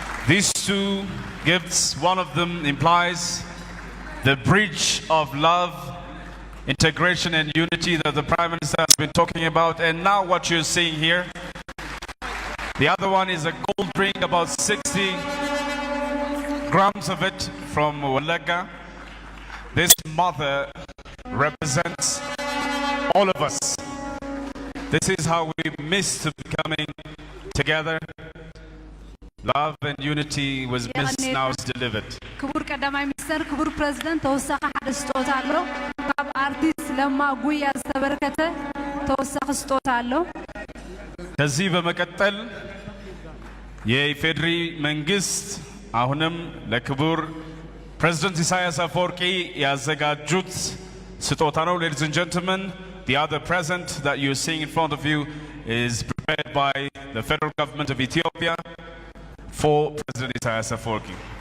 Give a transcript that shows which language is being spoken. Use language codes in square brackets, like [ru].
[en] These two gifts, one of them implies the bridge of love, integration and unity that the Prime Minister has been talking about, and now what you're seeing here, the other one is a gold ring, about 60 grams of it from Walaga. This mother represents all of us. This is how we missed coming together. Love and unity was missed, now it's delivered. [ti] ክቡር ቀዳማይ ሚኒስትር ክቡር ፕሬዝዳንት ተወሳኺ ሓደ ስጦታ ኣሎ ካብ አርቲስት ለማ ጉያ ዝተበረከተ ተወሳኺ ስጦታ ኣሎ [am] ከዚህ በመቀጠል የኢፌድሪ መንግስት አሁንም ለክቡር ፕሬዝዳንት ኢሳያስ አፈወርቂ ያዘጋጁት ስጦታ ነው። [en] Ladies and gentlemen, the other present that you're seeing in front of you is prepared by the federal government of Ethiopia for President Isaias Afwerki.